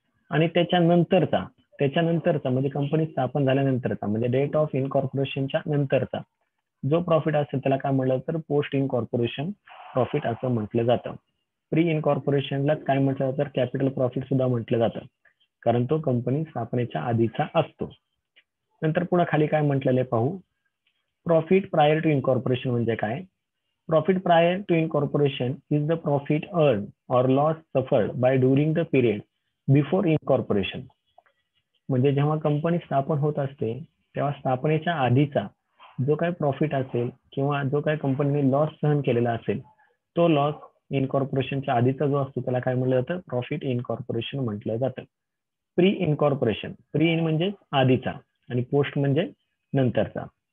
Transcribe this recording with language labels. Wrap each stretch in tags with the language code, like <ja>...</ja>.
<mr>आणि त्याच्यानंतरचा म्हणजे कंपनी स्थापन झाल्यानंतरचा म्हणजे डेट ऑफ इनकॉर्पोरेशनच्या नंतरचा जो प्रॉफिट असेल त्याला काय म्हटलं तर पोस्ट इनकॉर्पोरेशन प्रॉफिट असं म्हटलं जातं. प्री इनकॉर्पोरेशनला काय म्हटलं जातं, कॅपिटल प्रॉफिट सुद्धा म्हटलं जातं, कारण तो कंपनी स्थापनेच्या आधीचा असतो. नंतर पुन्हा खाली काय म्हटलेलं आहे पाहू.</mr> <en>profit prior to incorporation</en> <mr>म्हणजे काय.</mr> <en>Profit prior to incorporation is the profit earn or loss suffered by during the period before incorporation.</en> <mr>म्हणजे जेव्हा कंपनी स्थापन होत असते तेव्हा स्थापनेच्या आधीचा जो काही प्रॉफिट असेल किंवा जो काही कंपनीने लॉस सहन केलेला असेल तो लॉस इनकॉर्पोरेशनच्या आधीचा जो असतो त्याला काय म्हटलं जातं, प्रॉफिट इनकॉर्पोरेशन म्हटलं जातं. प्री इनकॉर्पोरेशन, प्री इन म्हणजे आधीचा आणि पोस्ट म्हणजे नंतरचा.</mr>